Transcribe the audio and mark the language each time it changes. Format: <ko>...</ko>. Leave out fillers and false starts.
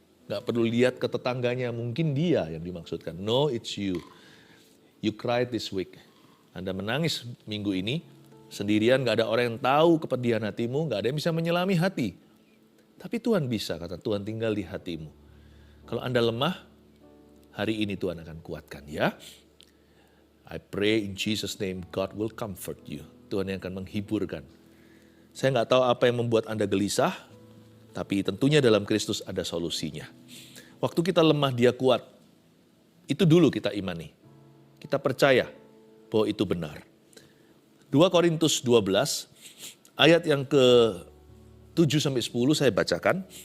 <id>Nggak perlu lihat ke tetangganya, mungkin dia yang dimaksudkan.</id> <en>No, it's you. You cried this week.</en> <id>Anda menangis minggu ini, sendirian, gak ada orang yang tahu kepedihan hatimu, gak ada yang bisa menyelami hati. Tapi Tuhan bisa, kata Tuhan tinggal di hatimu. Kalau Anda lemah, hari ini Tuhan akan kuatkan ya.</id> <en>I pray in Jesus' name, God will comfort you.</en> <id>Tuhan yang akan menghiburkan. Saya gak tahu apa yang membuat Anda gelisah, tapi tentunya dalam Kristus ada solusinya. Waktu kita lemah, Dia kuat. Itu dulu kita imani. Kita percaya bahwa itu benar. 2 Korintus 12, ayat yang ke-7-10 saya bacakan.</id>